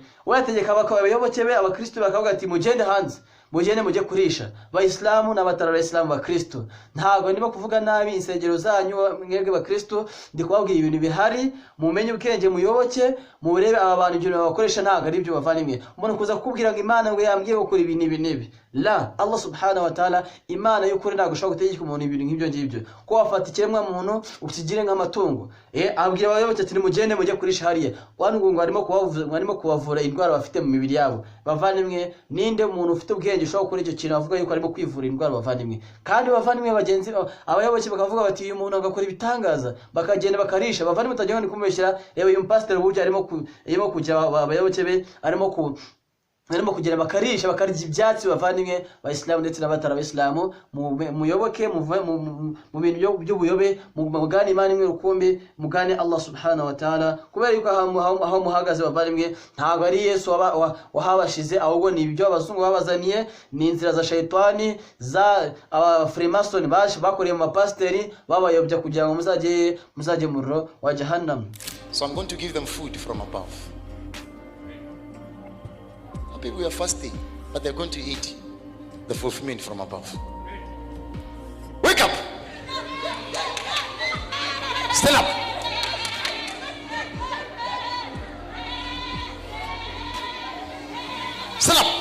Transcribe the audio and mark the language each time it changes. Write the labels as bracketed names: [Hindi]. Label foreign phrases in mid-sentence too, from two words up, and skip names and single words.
[Kinyarwanda] We yategeka abayoboke be abakristo bakavuga ati mugende hanze, mugende mujye kurisha Abayisilamu n'abatari Abayisilamu bakristo. Ntago ndimo kuvuga nabi insengero zanyu mwebwe bakristo, ndi kubabwira ibintu bihari, mumenye ubwenge muyoboke, murebe aba bantu ibyo bakoresha ntago ari byo bavandimwe. Umuntu kuza kubwira ngo Imana ngo yambwiye gukora ibi nibi la, [Arabic] الله سبحانه وتعالى [Kinyarwanda] Imana y'ukuri ntago ashobora gutegeka umuntu ibintu nk'ibyo ngibyo, ko wafata ikiremwa muntu ukigire nk'amatungo. Abwira abayoboke ati mugende mujye kurisha hariya, wangu ngo arimo kubavura indwara bafite mu mibiri yabo. Bavandimwe, ninde umuntu ufite ubwenge ushobora gukora icyo kintu avuga yuko arimo kwivura indwara bavandimwe? Kandi bavandimwe bagenzi abayoboke bakavuga bati uyu muntu agakora ibitangaza, bakagenda bakarisha. Bavandimwe utajya ngo kumubeshyira, yewe uyu pastor burya arimo kujya abayoboke be arimo kugera bakarisha bakarya ibyatsi. Bavandimwe Abayisilamu ndetse n'abatari Abayisilamu, muyoboke mu bintu by'ubuyobe, mugane Imana imwe rukumbi, mugane [Arabic] الله سبحانه وتعالى, [Kinyarwanda] kubera yuko aho muhagaze bavandimwe ntago ari Yesu wahabashize, ahubwo ni ibyo abazungu babazaniye, ni inzira za shaytani za Freemason bakoreye mu mapasteri babayobya kugira ngo muzajye mu muriro wa Jahannam. [English] So I'm going to give them food from above. People are fasting, but they're going to eat the fulfillment from above. Wake up! Stand up! Stand up!